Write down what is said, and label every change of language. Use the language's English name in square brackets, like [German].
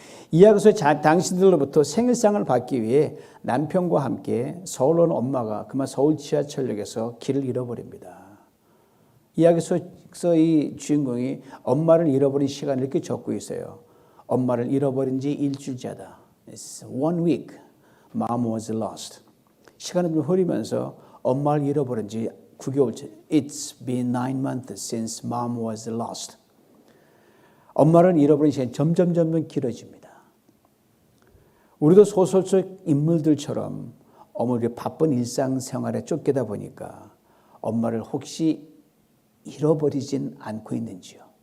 [Korean] 이야기에서 당신들로부터 생일상을 받기 위해 남편과 함께 서울 온 엄마가 그만 서울 지하철역에서 길을 잃어버립니다. 이야기에서 이 주인공이 엄마를 잃어버린 시간을 이렇게 적고 있어요. 엄마를 잃어버린 지 일주일째다. [English] It's 1 week. Mom was lost. [Korean] 시간이 좀 흐르면서 엄마를 잃어버린 지 9개월째. [English] It's been 9 months since mom was lost. [Korean] 엄마를 잃어버린 시간이 점점 길어집니다. 우리도 소설 속 인물들처럼 어머니의 바쁜 일상생활에 쫓기다 보니까 엄마를 혹시 잃어버리진 않고 있는지요.